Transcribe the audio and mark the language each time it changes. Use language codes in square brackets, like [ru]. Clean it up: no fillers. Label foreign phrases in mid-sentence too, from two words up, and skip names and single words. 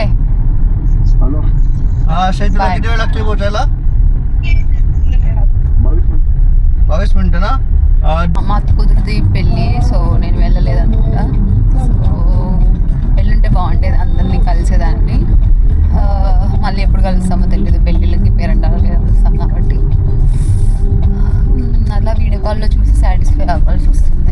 [en] Hello. [mr] शायद तुला किती वेळ लागतोय पोहोचायला? 22 मिनिटं ना? [te] మా అత్త కుదిరితే పెళ్ళి, సో నేను వెళ్ళలేదు అనుకుంటా. సో వెళ్ళుంటే బాగుండేది, అందరినీ కలిసేదాన్ని. మళ్ళీ ఎప్పుడు కలుస్తామో తెలియదు, పెళ్ళిళ్ళకి పేరెంటాలకి కలుస్తాం కాబట్టి అలా [en] video call [te] చూసి సాటిస్ఫై అవ్వాల్సి వస్తుంది.